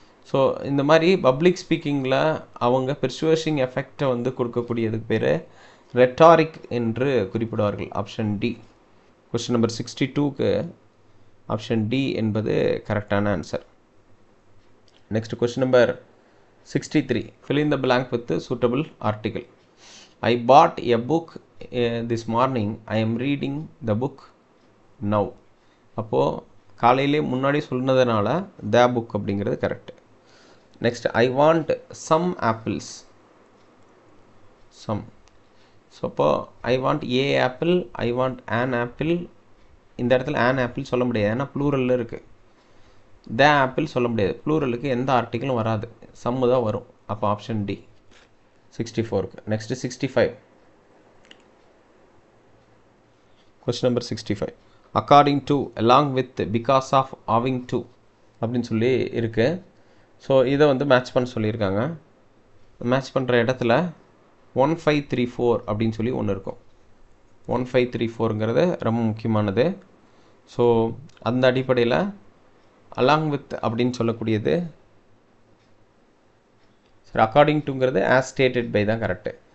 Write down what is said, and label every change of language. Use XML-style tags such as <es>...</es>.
<ta>So இந்த மாதிரி public ஸ்பீக்கிங்கில் அவங்க பெர்சுவேஷிங் எஃபெக்டை வந்து கொடுக்கக்கூடியதுக்கு பேர் ரெட்டாரிக் என்று குறிப்பிடுவார்கள். Option D.</ta> <en>Question number 62க்கு option D என்பது கரெக்டான answer. Next question number 63. fill in the blank with suitable article. I bought a book this morning. I am reading the book now.</en> <ta>அப்போது காலையிலே முன்னாடி சொன்னதுனால த புக் அப்படிங்கிறது correct.</ta> <en>Next I want some apples. Some. So அப்போது I want a apple, I want an apple.</en> <ta>இந்த இடத்துல an apple சொல்ல முடியாது, ஏன்னா ப்ளூரலில் இருக்குது. த ஆப்பிள் சொல்ல முடியாது, ப்ளூரலுக்கு எந்த ஆர்டிக்கிளும் வராது, சம்மு தான் வரும்.</ta> <en>அப்போ option D 64க்கு. Next 65. Question number 65. According to, along with, because of, owing to</en> <ta>அப்படின்னு சொல்லி இருக்குது. ஸோ இதை வந்து மேட்ச் பண்ண சொல்லியிருக்காங்க. மேட்ச் பண்ணுற இடத்துல 1534 அப்படின்னு சொல்லி ஒன்று இருக்கும். 1534ங்கிறது ரொம்ப முக்கியமானது. ஸோ அந்த அடிப்படையில் அலாங் வித் அப்படின்னு சொல்லக்கூடியது சரி, அக்கார்டிங் டுங்கிறது ஆஸ் ஸ்டேட்டட் பை தான் கரெக்டு.</ta>